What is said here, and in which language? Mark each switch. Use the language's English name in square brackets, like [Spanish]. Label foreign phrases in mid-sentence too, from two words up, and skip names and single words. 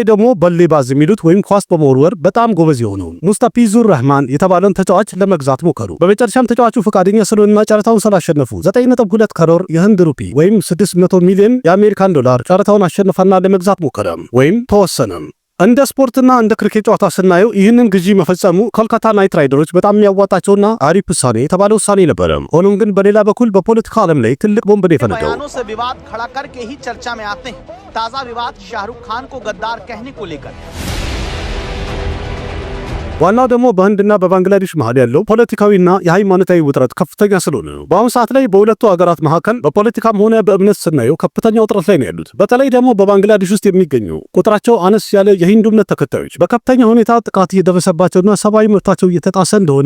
[Amharic] ደግሞ በሌባዝ የሚሉት ወይም ኳስ በመወርወር በጣም ጎበዝ የሆነው ሙስታፊዙር ረህማን የተባለን ተጫዋች ለመግዛት ሞከሩ። በመጨረሻም ተጫዋቹ ፈቃደኛ ስለሆነና ጨረታውን ስላሸነፉ 9.2 ካሮር የህንድ ሩፒ ወይም 600 ሚሊዮን የአሜሪካን ዶላር ጨረታውን አሸነፈና ለመግዛት ሞከረ ወይም ተወሰነ። እንደ ስፖርትና እንደ ክሪኬት ጨዋታ ስናየው ይህንን ግዢ መፈጸሙ ኮልካታ ናይት ራይደሮች በጣም የሚያዋጣቸውና አሪፍ ውሳኔ የተባለ ውሳኔ ነበር። ሆኖም ግን በሌላ በኩል በፖለቲካ ዓለም ላይ ትልቅ ቦምብ ነው የፈነዳው። [Hindi] बयानों से विवाद खड़ा करके ही चर्चा में आते हैं। ताजा विवाद शाहरुख खान को गद्दार कहने को लेकर। [Amharic] ዋናው ደግሞ በህንድና በባንግላዴሽ መሃል ያለው ፖለቲካዊና የሃይማኖታዊ ውጥረት ከፍተኛ ስለሆነ ነው። በአሁኑ ሰዓት ላይ በሁለቱ ሀገራት መካከል በፖለቲካም ሆነ በእምነት ስናየው ከፍተኛ ውጥረት ላይ ነው ያሉት። በተለይ ደግሞ በባንግላዴሽ ውስጥ የሚገኙ ቁጥራቸው አነስ ያለ የሂንዱ እምነት ተከታዮች በከፍተኛ ሁኔታ ጥቃት እየደረሰባቸውና ሰብአዊ መብታቸው እየተጣሰ እንደሆነ